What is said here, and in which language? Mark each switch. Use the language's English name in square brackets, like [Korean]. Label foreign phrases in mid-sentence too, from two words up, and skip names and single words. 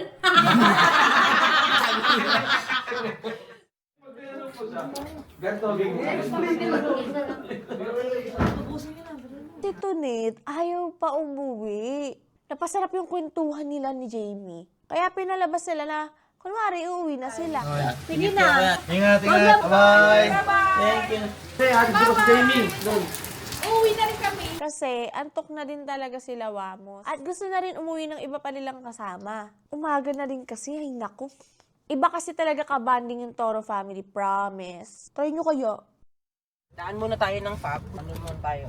[Filipino] Si Tonet, ayaw pa umuwi. Napasarap yung kwentuhan nila ni Jamie. Kaya pinalabas nila na, kunwari, uuwi na sila. Sige na. Ingat. Bye. [English] Thank you. Say, happy birthday, Jamie. [Filipino] Uuwi na rin kami. Kasi antok na din talaga sila Wamos. At gusto na rin umuwi ng iba pa nilang kasama. Umaga na rin kasi, ay naku. Iba kasi talaga kabanding yung Toro family, promise. Try nyo kayo. Daan muna tayo ng Fab. Ano naman tayo?